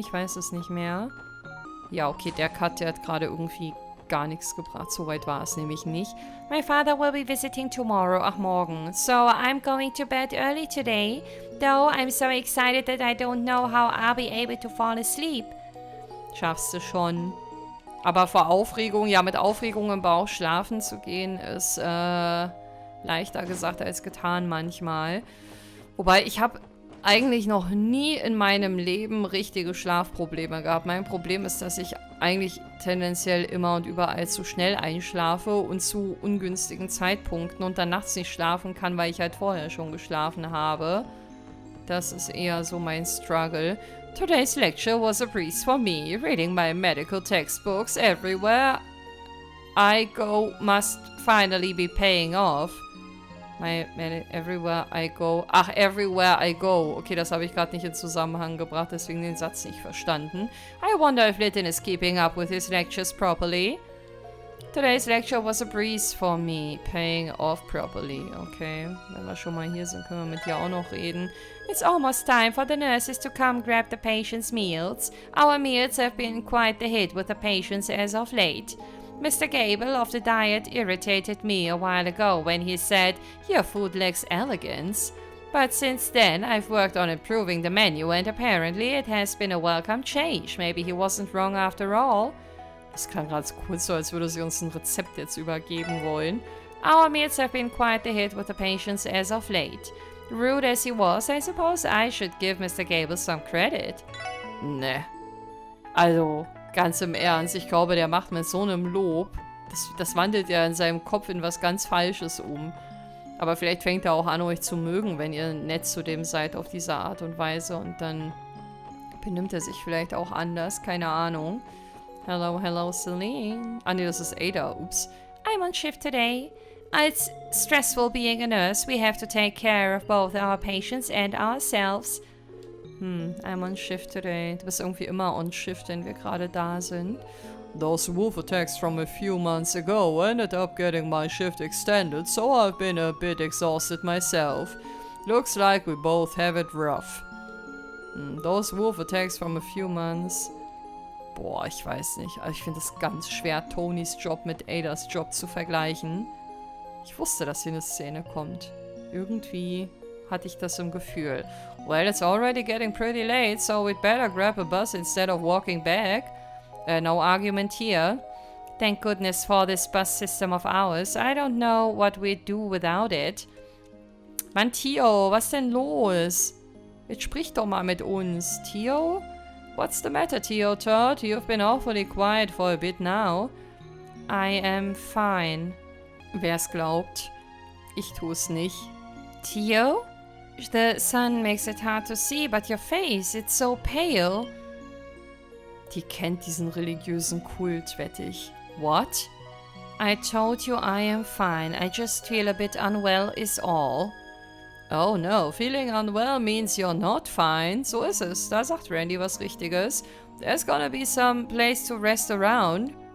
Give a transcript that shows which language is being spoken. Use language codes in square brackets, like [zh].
[de] Ich weiß es nicht mehr. Ja, okay, der Cut, der hat gerade irgendwie gar nichts gebracht. So weit war es nämlich nicht. [en] My father will be visiting tomorrow. [de] Ach, morgen. [en] So, I'm going to bed early today. Though I'm so excited that I don't know how I'll be able to fall asleep. [de] Schaffst du schon. Aber vor Aufregung, ja, mit Aufregung im Bauch schlafen zu gehen, ist leichter gesagt als getan manchmal. Wobei, ich habe eigentlich noch nie in meinem Leben richtige Schlafprobleme gehabt. Mein Problem ist, dass ich eigentlich tendenziell immer und überall zu schnell einschlafe und zu ungünstigen Zeitpunkten und dann nachts nicht schlafen kann, weil ich halt vorher schon geschlafen habe. Das ist eher so mein Struggle. [en] Today's lecture was a breeze for me. Reading my medical textbooks everywhere I go must finally be paying off. Everywhere I go. Ach, everywhere I go. [de] Okay, das habe ich gerade nicht in Zusammenhang gebracht, deswegen den Satz nicht verstanden. [en] I wonder if Lytton is keeping up with his lectures properly. Today's lecture was a breeze for me, paying off properly. [de] Okay, wenn wir schon mal hier sind, können wir mit dir auch noch reden. [en] It's almost time for the nurses to come grab the patients' meals. Our meals have been quite the hit with the patients as of late. Mr. Gable of the diet irritated me a while ago when he said, "Your food lacks elegance." But since then, I've worked on improving the menu and apparently it has been a welcome change. Maybe he wasn't wrong after all. [de] Das klang gerade kurz so, als würde sie uns ein Rezept jetzt übergeben wollen. [en] Our meals have been quite the hit with the patients as of late. Rude as he was, I suppose I should give Mr. Gable some credit. Ne. [de] Also, ganz im Ernst, ich glaube, der macht mit so einem Lob, das wandelt ja in seinem Kopf in was ganz Falsches um. Aber vielleicht fängt er auch an, euch zu mögen, wenn ihr nett zu dem seid auf diese Art und Weise. Und dann benimmt er sich vielleicht auch anders, keine Ahnung. [en] Hello, hello, Celine. [de] Ah, nee, das ist Ada. [en] Ups. I'm on shift today. It's stressful being a nurse. We have to take care of both our patients and ourselves. I'm on shift today. [de] Du bist irgendwie immer on shift, wenn wir gerade da sind. [en] Those wolf attacks from a few months ago ended up getting my shift extended, so I've been a bit exhausted myself. Looks like we both have it rough. Those wolf attacks from a few months... [de] Boah, ich weiß nicht. Also ich finde es ganz schwer, Tonys Job mit Adas Job zu vergleichen. Ich wusste, dass hier eine Szene kommt. Irgendwie hatte ich das im Gefühl. [en] Well, it's already getting pretty late, so we'd better grab a bus instead of walking back. No argument here. Thank goodness for this bus system of ours. I don't know what we'd do without it. [de] Mann, Tio, was denn los? Jetzt sprich doch mal mit uns. [en] Tio? What's the matter, Tio Todd? You've been awfully quiet for a bit now. I am fine. [de] Wer's glaubt. Ich tu's nicht. Tio? [en] The sun makes it hard to see, but your face, it's so pale. [de] Die kennt diesen religiösen Kult, wette ich. [en] What? I told you I am fine. I just feel a bit unwell is all. Oh no, feeling unwell means you're not fine. [de] So ist es. Da sagt Randy was Richtiges. [en] There's gonna be some place to rest around.